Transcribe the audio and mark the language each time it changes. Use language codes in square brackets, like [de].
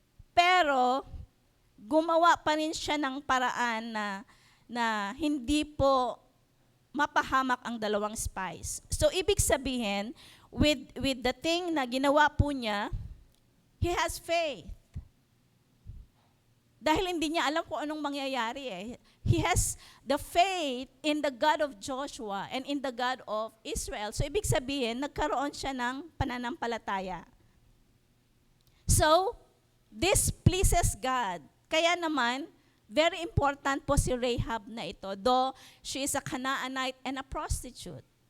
[tl] Pero gumawa pa rin siya ng paraan na hindi po mapahamak ang dalawang spies. [en] So, [tl] ibig sabihin, [en] with the thing [tl] na ginawa po niya, [en] he has faith. [tl] Dahil hindi niya alam kung anong mangyayari eh. [en] He has the faith in the God of Joshua and in the God of Israel. [tl] So, ibig sabihin, nagkaroon siya ng pananampalataya. [en] So, this pleases God. [tl] Kaya naman, [en] very important [tl] po si [en] Rahab [tl] na ito, [en] though she is a Canaanite and a prostitute.